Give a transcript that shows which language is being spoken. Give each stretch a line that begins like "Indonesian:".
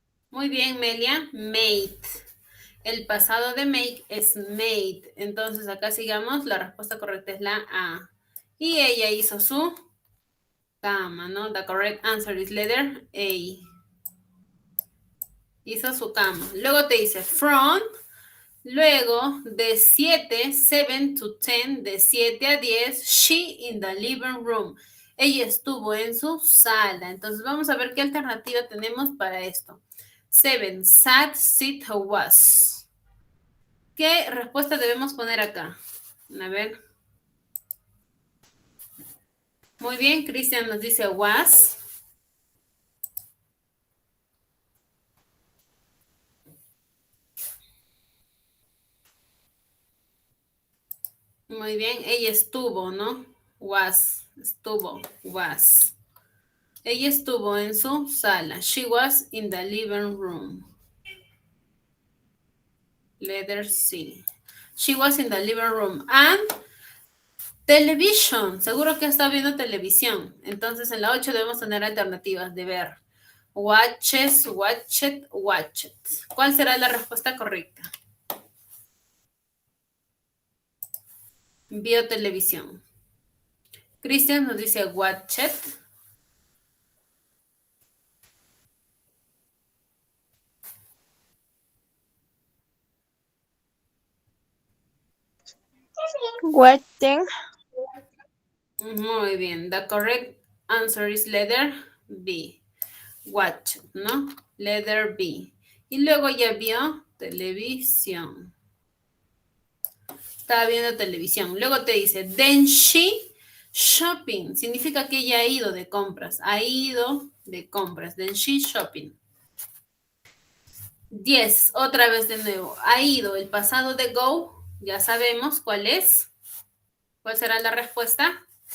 Spanish: Muy bien, Melia. Made. El pasado de make es made. Entonces, acá sigamos. La respuesta correcta es la A. Y ella hizo su cama, ¿no?
English: The correct answer is letter A.
Spanish: Hizo su cama. Luego te dice from. Luego, de 7 to 10, de 7 a 10,
English: she in the living room.
Spanish: Ella estuvo en su sala. Entonces, vamos a ver qué alternativa tenemos para esto. 7, sat, sit, was. ¿Qué respuesta debemos poner acá? A ver. Muy bien, Cristian nos dice was. Muy bien, ella estuvo, ¿no? Was, estuvo, was. Ella estuvo en su sala.
English: She was in the living room. Letter C. She was in the living room. And television.
Spanish: Seguro que está viendo televisión. Entonces en la 8 debemos tener alternativas de ver.
English: Watches, watched, watched.
Spanish: ¿Cuál será la respuesta correcta? Vio televisión. Cristian nos dice watched.
English: Watching.
Spanish: Muy bien.
English: The correct answer is letter B. Watch, ¿no? Letter B.
Spanish: Y luego ya vio televisión. Estaba viendo televisión. Luego te dice,
English: then she shopping.
Spanish: Significa que ella ha ido de compras. Ha ido de compras.
English: Then she shopping.
Spanish: 10. Otra vez de nuevo. Ha ido. El pasado de go. Ya sabemos cuál es. ¿Cuál será la respuesta?